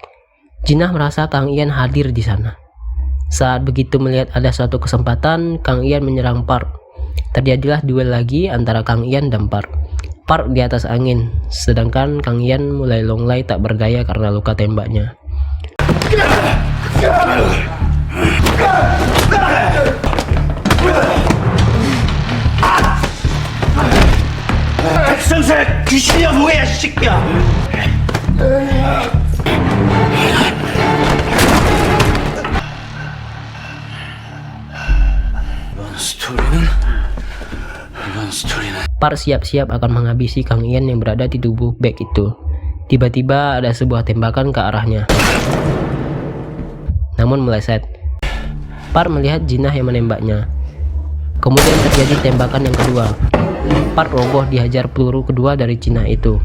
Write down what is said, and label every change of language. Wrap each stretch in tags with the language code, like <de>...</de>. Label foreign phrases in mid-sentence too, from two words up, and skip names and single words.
<id>Jinah merasa Kang Ian hadir di sana. Saat begitu melihat ada suatu kesempatan, Kang Ian menyerang Park. Terjadilah duel lagi antara Kang Ian dan Park. Park di atas angin, sedangkan Kang Ian mulai longlai tak berdaya karena luka tembaknya.</id> <ko>귀신이야 뭐야 새끼야.</ko> <id>Park siap-siap akan menghabisi Kang Ian yang berada di tubuh Beck itu. Tiba-tiba ada sebuah tembakan ke arahnya, namun meleset. Park melihat Jinah yang menembaknya. Kemudian terjadi tembakan yang kedua. Park roboh dihajar peluru kedua dari Jinah itu.</id>